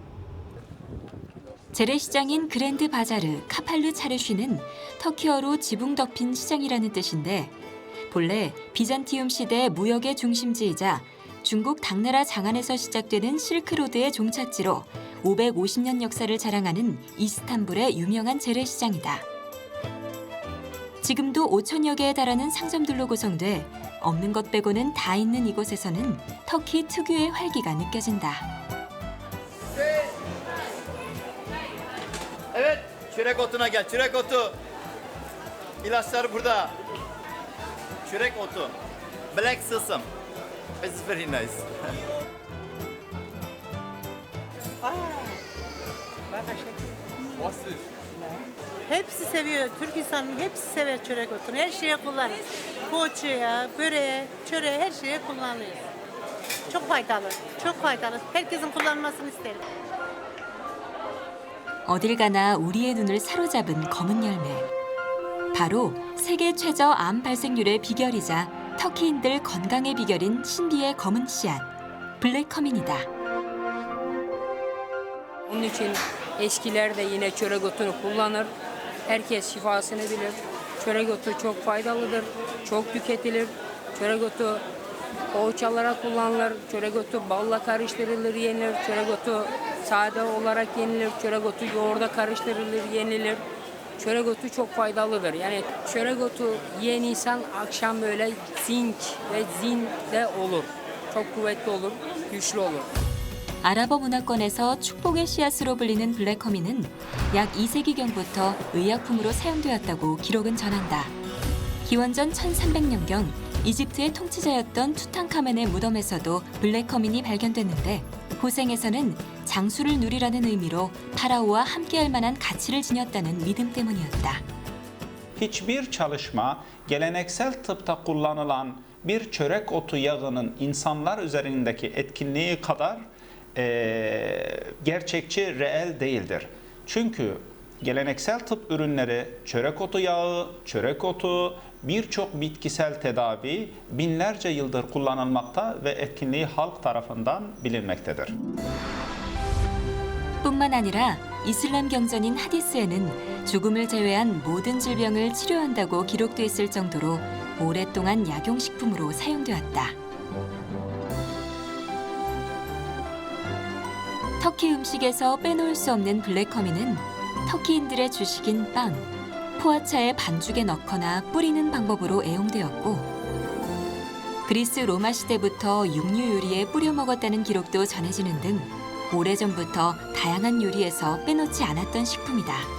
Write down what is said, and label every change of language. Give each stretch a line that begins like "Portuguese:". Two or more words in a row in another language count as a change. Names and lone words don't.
Korean: 재래시장인 그랜드 바자르 카팔르 차르쉬는 터키어로 지붕 덮인 시장이라는 뜻인데 본래 비잔티움 시대 무역의 중심지이자 중국 당나라 장안에서 시작되는 실크로드의 종착지로 550년 역사를 자랑하는 이스탄불의 유명한 재래시장이다. 지금도 5천여 개에 달하는 상점들로 구성돼 없는 것 빼고는 다 있는 이곳에서는 터키 특유의 활기가 느껴진다.
Turkish: Evet, çörek otuna gel. Çörek otu. İlaçlar burada. Çörek otu.
English: Black sesame. It's very nice.
Turkish: Hepsi seviyor. Türk insanının hepsi sever çörek otunu. Her şeye kullanır. Poğaçaya, böreğe, çöreğe her şeye kullanılıyor. Çok faydalı. Çok faydalı. Herkesin kullanmasını isterim.
Korean: 어딜 가나 우리의 눈을 사로잡은 검은 열매. 바로 세계 최저 암 발생률의 비결이자 터키인들 건강의 비결인 신비의 검은 씨앗, 블랙커민이다.
Turkish: Onun için eskiler de yine çörek otunu kullanır. Herkes şifasını bilir. Çörek otu çok faydalıdır. Çok tüketilir. Çörek otu poğaçalara kullanılır. Çörek otu balla karıştırılır, yenilir. Çörek otu sade olarak yenilir. Çörek otu yoğurda karıştırılır, yenilir. Çörek otu çok faydalıdır. Yani çörek otu yiyen insan akşam böyle zinc ve zinde olur. Çok kuvvetli olur, güçlü olur.
Korean: 아랍어 문화권에서 축복의 씨앗으로 불리는 블랙커민은 약 2세기경부터 의약품으로 사용되었다고 기록은 전한다. 기원전 1300년경 이집트의 통치자였던 투탕카멘의 무덤에서도 블랙커민이 발견됐는데 고생에서는 장수를 누리라는 의미로 파라오와 함께할 만한 가치를 지녔다는 믿음 때문이었다.
Turkish: Hiçbir çalışma geleneksel tıpta kullanılan bir çörek otu yağının insanlar üzerindeki etkinliği kadar gerçekçi, reel değildir. Çünkü geleneksel tıp ürünleri, çörek otu yağı, çörek otu, birçok bitkisel tedavi binlerce yıldır kullanılmakta ve etkinliği halk tarafından bilinmektedir.
Korean: 뿐만 아니라 이슬람 경전인 하디스에는 죽음을 제외한 모든 질병을 치료한다고 기록돼 있을 정도로 오랫동안 약용식품으로 사용되었다. 터키 음식에서 빼놓을 수 없는 블랙커민은 터키인들의 주식인 빵, 포아차에 반죽에 넣거나 뿌리는 방법으로 애용되었고 그리스 로마 시대부터 육류 요리에 뿌려 먹었다는 기록도 전해지는 등 오래전부터 다양한 요리에서 빼놓지 않았던 식품이다.